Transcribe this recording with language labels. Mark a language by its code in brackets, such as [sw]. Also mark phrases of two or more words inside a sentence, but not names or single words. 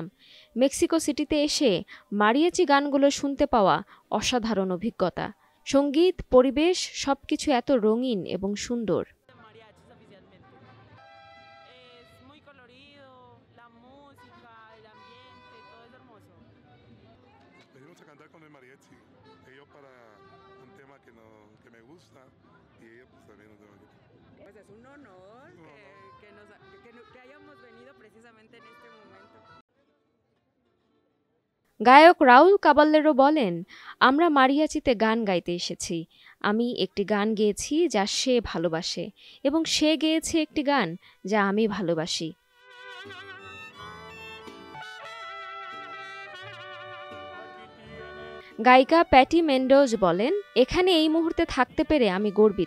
[bn] মেক্সিকো সিটিতে এসে মারিয়াচি গানগুলো শুনতে পাওয়া অসাধারণ অভিজ্ঞতা। সঙ্গীত, পরিবেশ সবকিছু এত রঙিন এবং সুন্দর। [es] Y ella pues también nos debe. Pues es un honor que hayamos venido precisamente en este momento. [bn] গায়ক রাউল কাবাল্লেরো বলেন, আমরা মারিয়াচিতে গান গাইতে এসেছি। আমি একটি গান গেয়েছি যা সে ভালোবাসে, এবং সে গেয়েছে একটি গান যা আমি ভালোবাসি। গায়িকা প্যাটি মেন্ডোজ বলেন, এখানে এই মুহূর্তে থাকতে পেরে আমি গর্বিত।